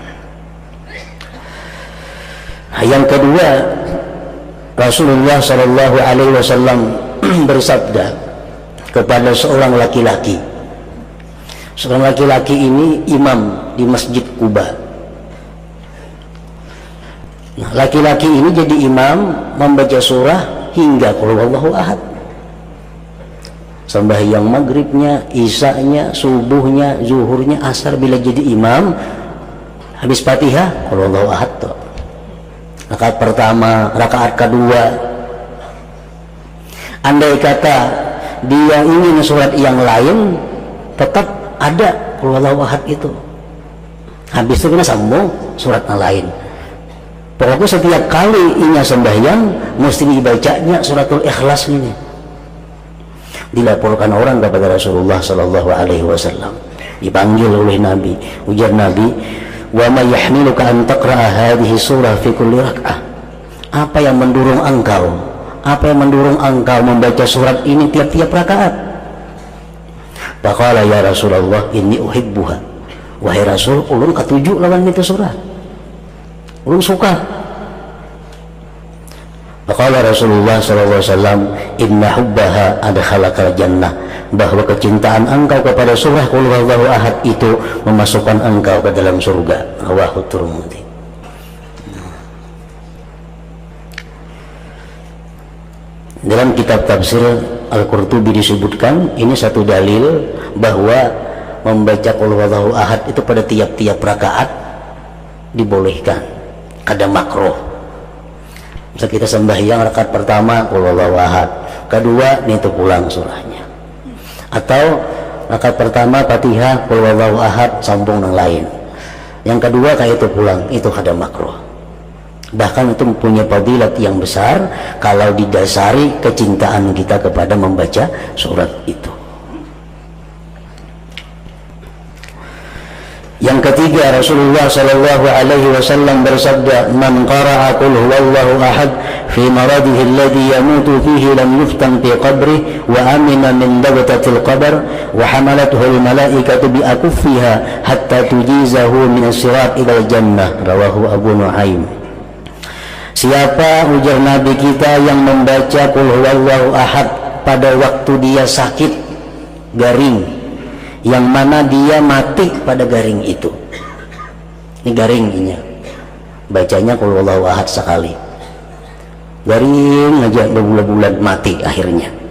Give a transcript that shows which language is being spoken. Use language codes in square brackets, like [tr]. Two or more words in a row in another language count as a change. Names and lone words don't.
[id] Nah, yang kedua, Rasulullah [ar] صلى الله عليه وسلم [id] bersabda kepada seorang laki-laki. Seorang laki-laki ini imam di Masjid Quba. Nah, laki-laki ini jadi imam membaca surah hingga [ar] قل هو الله أحد. [id] Sembahyang maghribnya, isanya, subuhnya, zuhurnya, asar, bila jadi imam habis Fatihah [ar] قل هو الله أحد [id] toh. Rakaat pertama, rakaat kedua. Andai kata dia ingin surat yang lain, tetap ada [ar] قل هو الله أحد [id] itu. Habis itu kena sambung surat yang lain. Pokoknya setiap kali inya sembahyang mesti dibacanya suratul Ikhlas ini. Dilaporkan orang kepada Rasulullah [ar] صلى الله عليه وسلم, [id] dipanggil oleh Nabi. Ujar Nabi, [ar] وما يحملك أن تقرأ هذه سورة في كل ركعة? [id] Apa yang mendorong engkau? Apa yang mendorong engkau membaca surat ini tiap-tiap rakaat? [ar] فقال يا رسول الله إني أحبها. [bjn] Wahai Rasul, ulun katuju lawan itu surat. Ulun suka. [ar] فقال رسول الله صلى الله عليه وسلم إن حبها أدخلك الجنة. [id] Bahwa kecintaan engkau kepada surah [ar] قل هو الله أحد [id] itu memasukkan engkau ke dalam surga. Rawahu Tirmidzi. Dalam kitab tafsir Al-Qurtubi disebutkan ini satu dalil bahwa membaca [ar] قل هو الله أحد [id] itu pada tiap-tiap rakaat dibolehkan, kada makruh. Misal kita sembahyang rakaat pertama [ar] قل هو الله أحد, [id] kedua itu pulang surahnya, atau rakaat pertama Fatihah [ar] قل هو الله أحد [id] sambung yang lain, yang kedua kayak itu pulang, itu kada makruh. Bahkan itu mempunyai fadilat yang besar kalau didasari kecintaan kita kepada membaca surat itu. Yang ketiga, [ar] رسول الله صلى الله عليه وسلم bersabda, "من قرأ قل هو الله أحد في مرضه الذي يموت فيه لم يفتن في قبره وأمن من ضغطة القبر وحملته الملائكة بأكفها حتى تجيزه من الصراط إلى الجنة." رواه أبو نعيم. [id] Siapa, ujar Nabi kita, yang membaca [ar] قل هو الله أحد [id] pada waktu dia sakit garing, yang mana dia mati pada garing itu. Ini garingnya, bacanya [ar] قل هو الله أحد [id] sekali, garing aja berbulan-bulan mati akhirnya.